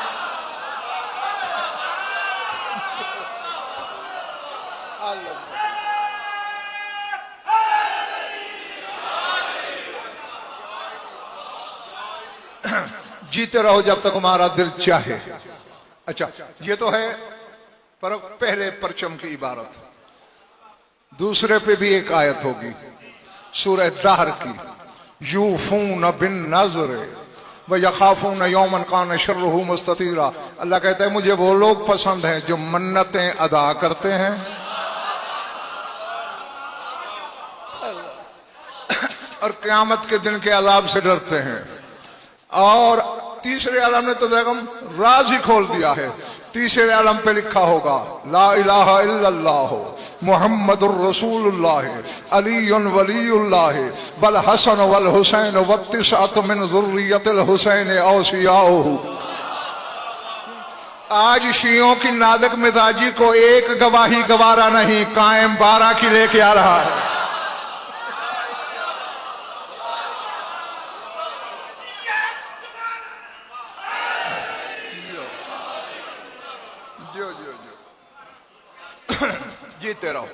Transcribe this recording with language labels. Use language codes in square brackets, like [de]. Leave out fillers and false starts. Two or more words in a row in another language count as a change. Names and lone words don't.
[hi] जीते रहो जब तक हमारा दिल चाहे। अच्छा, ये तो है पर पहले परचम की इबारत। दूसरे पे भी एक आयत होगी सूरह दहर की, [ar] يوفون بالنذر ويخافون يوما كان شره مستطيرا. [hi] अल्लाह कहता है मुझे वो लोग पसंद हैं जो मन्नतें अदा करते हैं और क़यामत के दिन के अजाब से डरते हैं। और तीसरे आलम ने तो देखम राज ही खोल दिया है। तीसरे आलम पे लिखा होगा [ar] لا إله إلا الله محمد رسول الله علي ولي الله والحسن والحسين والتسعة من ذرية الحسين أوصياؤه. [hi] आज शियों की नादक मिजाजी को एक गवाही गवारा नहीं, कायम 12 की लेके आ रहा है। जीते रहो।